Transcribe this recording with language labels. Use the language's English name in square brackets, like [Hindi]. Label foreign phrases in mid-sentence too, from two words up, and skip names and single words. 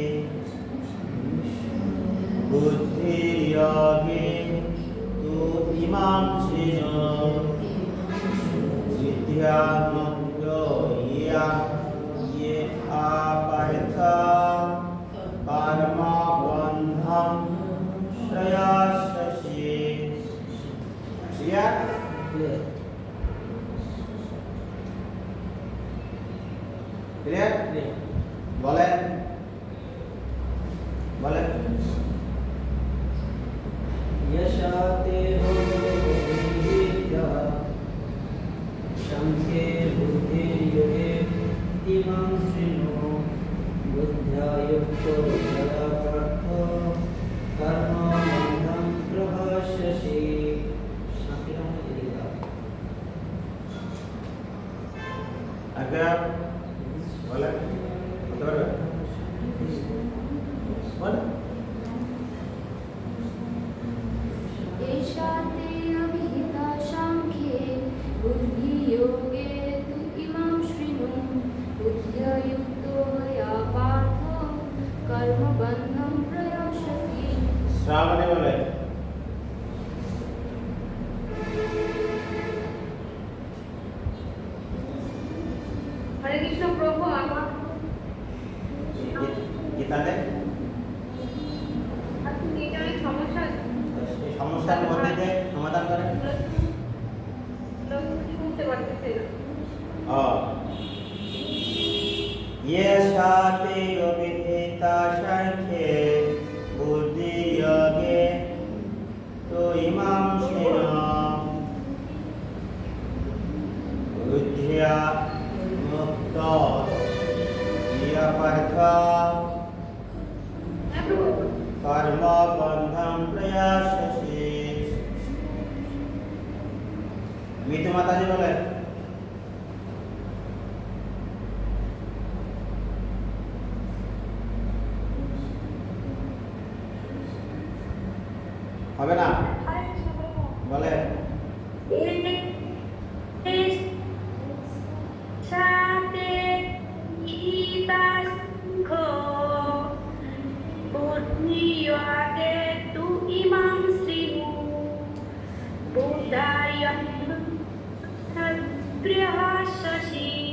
[Sanskrit] बुद्धिर्योगे तु इमां सिनो विद्यामुक्तो यया पार्था कर्मा बंधम श्रेयस्यसि। [Bangla] ক্লিয়ার? বলেন বলেন। [Sanskrit] यशाते विद्या संख्ये बुद्धिर्योगे इमां शृणु बुद्ध्यायुक्तो यया पार्थो कर्मबन्धं प्रहस्यसि। [Bangla] আগে বলেন, বলতে পারবেন? বলেন। [Sanskrit] येषाते अविहिता सांख्ये बुद्धियोगे तु इमां शृणु बुद्ध्यायुक्तो यया पार्थो कर्मबन्धं प्रयास्यसि। [Bangla] শ্রাবণী বলেন। হরে কৃষ্ণ প্রভু, আমার গীতাতে আজকে এটা অনেক সমস্যা, এই সমস্যার মধ্যে যে সমাধান করেন। শুনতে পারতেছি না। [Sanskrit] येषाते अविहिता सांख्ये बुद्धियोगे तु इमां शृणु बुद्ध्या मुक्तो यया पार्था कर्मबन्धं प्रयास्यसि। [Bangla] মিতু মাতাজি বলেন। হবে না? হরে কৃষ্ণ প্রভু। বলেন। [Sanskrit] সাতে গীতাঙ্ঘ বুদ্ধিয়োগে তু ইমাং শ্রীণু বুদ্ধায়ং গৃহাস্যসি।